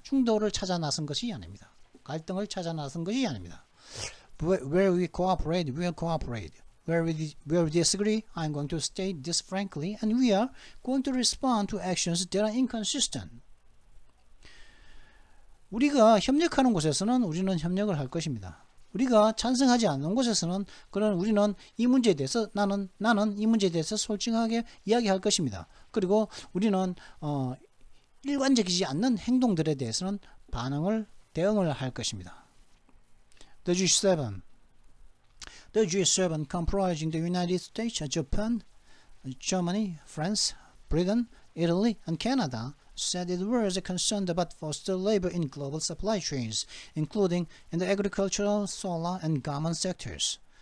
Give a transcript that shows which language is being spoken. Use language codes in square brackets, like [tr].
[ko] 충돌을 찾아 나선 것이 아닙니다. 갈등을 찾아 나선 것이 아닙니다. [en] Where we cooperate, we'll cooperate. Where we disagree, I'm going to state this frankly, and we are going to respond to actions that are inconsistent. [ko] 우리가 협력하는 곳에서는 우리는 협력을 할 것입니다. 우리가 찬성하지 않는 곳에서는 우리는 이 문제에 대해서 나는 이 문제에 대해서 솔직하게 이야기할 것입니다. 그리고 우리는 일관적이지 않는 행동들에 대해서는 대응을 할 것입니다. [en] The G7 comprising the United States, Japan, Germany, France, Britain, Italy, and Canada said it was concerned about forced labor in global supply chains, including in the agricultural, solar, and garment sectors.